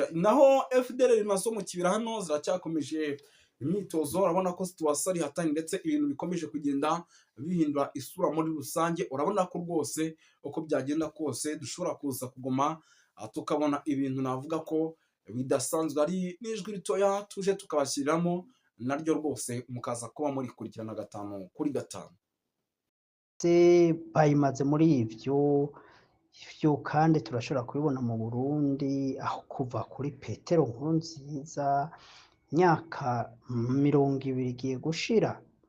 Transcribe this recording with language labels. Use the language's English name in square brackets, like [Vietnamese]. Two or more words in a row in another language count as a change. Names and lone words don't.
[Kinyarwanda] Naho FDLR nazo mu kibira hano ziracyakomeje imyitozo, urabona ko situwasiyo ari hatari, ndetse ibintu bikomeje kugenda bihindura isura muri rusange. Urabona ko rwose uko byagenda kose dushobora kuza kuguma tukabona ibintu navuga ko bidasanzwe, ari n'ijwi ritoya tuje tukabashyiriramo naryo rwose mukaza kuba muri kurikirana 5 kuri 5. [Rundi] Bayimaze muri ivyo kandi turashobora kubibona mu Burundi, aho kuva kuri Petero Nkurunziza imyaka 20 igiye gushira,